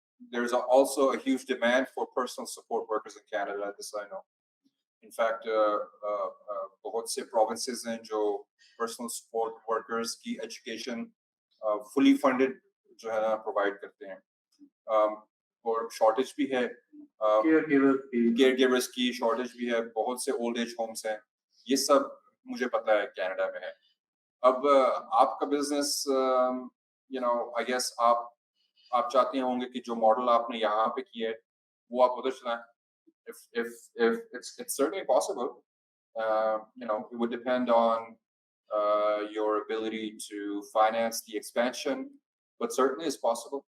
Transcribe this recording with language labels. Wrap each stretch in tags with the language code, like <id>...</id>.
<en>There's also a huge demand for personal support workers in Canada. This I know.</en> <hi>In fact, बहुत से provinces हैं जो personal support workers की education fully funded जो है ना provide करते हैं. और shortage भी है. caregivers की shortage भी है. बहुत से old age homes हैं. ये सब मुझे पता है Canada में है. अब आपका business, you know, I guess आप चाहते होंगे कि जो model आपने यहाँ पे किया है वो आप उधर चलाएं.</hi> <en>If it's certainly possible. You know, it would depend on your ability to finance the expansion, but certainly it's possible.</en>